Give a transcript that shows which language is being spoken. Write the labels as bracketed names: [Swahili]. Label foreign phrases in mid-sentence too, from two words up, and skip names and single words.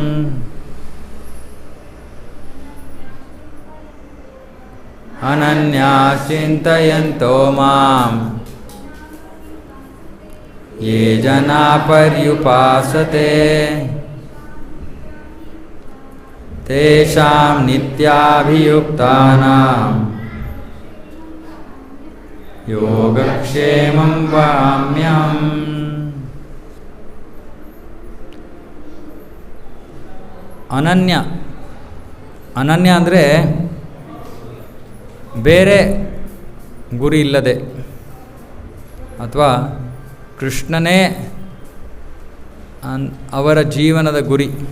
[Sanskrit] ಅನನ್ಯಾಶ್ಚಿಂತಯಂತೋ ಮಾಂ ಯೇ ಜನಾ ಪರ್ಯುಪಾಸತೆ ತೇಷಾಂ ನಿತ್ಯಾಭಿಯುಕ್ತಾನಾಂ ಯೋಗಕ್ಷೇಮಂ ವಹಾಮ್ಯಹಂ. [Kannada] ಅನನ್ಯ ಅನನ್ಯ ಅಂದರೆ ಬೇರೆ ಗುರಿ ಇಲ್ಲದೆ, ಅಥವಾ ಕೃಷ್ಣನೇ ಅವರ ಜೀವನದ ಗುರಿ.